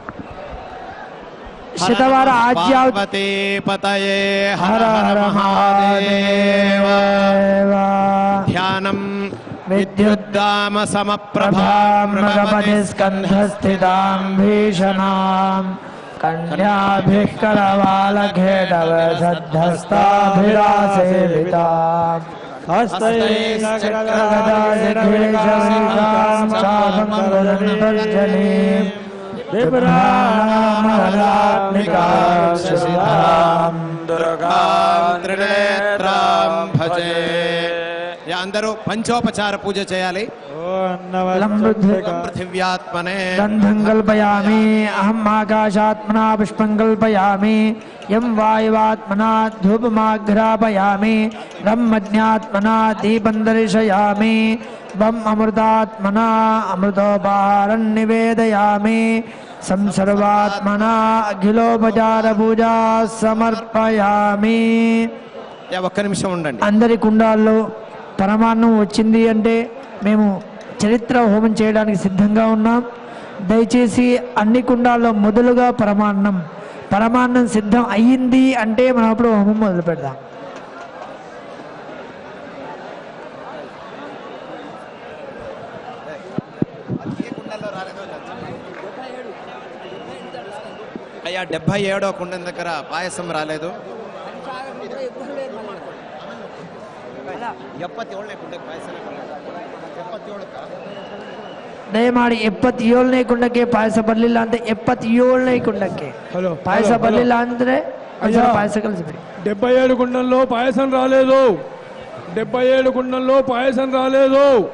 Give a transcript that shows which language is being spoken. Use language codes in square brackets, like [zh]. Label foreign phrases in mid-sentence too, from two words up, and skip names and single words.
[sa] ಶತವಾರ ಆಜ್ಯಾವತಿ ಪತಯೇ ಹರ ಹರ ಮಹಾದೇವ ಧ್ಯಾನಂ ವಿದ್ಯುದ್ದಾಮ ಸಮಪ್ರಭಾಂ ಮೃಗಪತಿ ಸ್ಕಂಧಸ್ಥಿತಾಂ ಭೀಷಣಾಂ कन्याभिः करवालखेटवसद्धस्ताभिरासेवितां हस्तैश्चक्रगदाजिघ्रेशमिकां चापङ्गदन्तर्जनीं बिभ्राणामलात्मिकां शशिधां दुर्गां त्रिनेत्रां भजे. [te] అందరూ పంచోపచార పూజ చేయాలి. [sa] पृथिव्यात्मने गन्धं कल्पयामि अहम् आकाशात्मना पुष्पं कल्पयामि यं वायुवात्मना धूपमाघ्रापयामि ब्रह्मज्ञात्मना दीपं दर्शयामि वम् अमृतात्मना अमृतोपहारं निवेदयामि संसर्वात्मना अखिलोपचार पूजा समर्पयामि. [te] ఒక్క నిమిషం ఉండండి. అందరి కుండాల్లో పరమాన్నం వచ్చింది అంటే మేము చరిత్ర హోమం చేయడానికి సిద్ధంగా ఉన్నాం. దయచేసి అన్ని కుండాల్లో మొదలుగా పరమాన్నం సిద్ధం అయ్యింది అంటే మనం అప్పుడు హోమం మొదలు పెడదాం. అయ్యా 77వ కుండం దగ్గర పాయసం రాలేదు. [kn] ದಯಮಾಡಿ 77ನೇ ಕುಂಡಕ್ಕೆ ಪಾಯಸ ಬರಲಿಲ್ಲ ಅಂತ 77ನೇ ಕುಂಡಕ್ಕೆ ಪಾಯಸ ಬರಲಿಲ್ಲ ಅಂದ್ರೆ ಪಾಯಸ ಕಲಿಸ್ಬಿಡಿ. [te] 77 కుండంలో పాయసం రాలేదు. 77 కుండంలో పాయసం రాలేదు.